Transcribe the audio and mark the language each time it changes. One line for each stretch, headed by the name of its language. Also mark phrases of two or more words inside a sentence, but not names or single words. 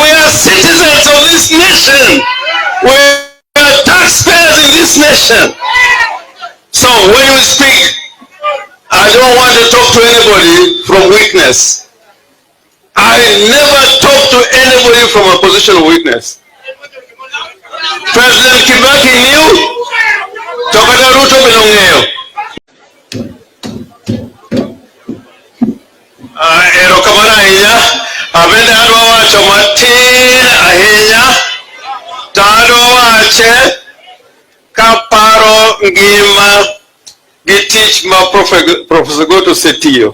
English: citizens of this nation. We are taxpayers in this nation. So when we speak, I don't want to talk to anybody from weakness. I never talk to anybody from a position of weakness. President Kibaki knew,
Luo (Kenya and Tanzania): Tokata Ruto Bilongeo. Ero kamana ahinya, abende adwa wacho matin ahinya, tadwa wache kaparo ngima gi tich ma Professor Goto setiyo.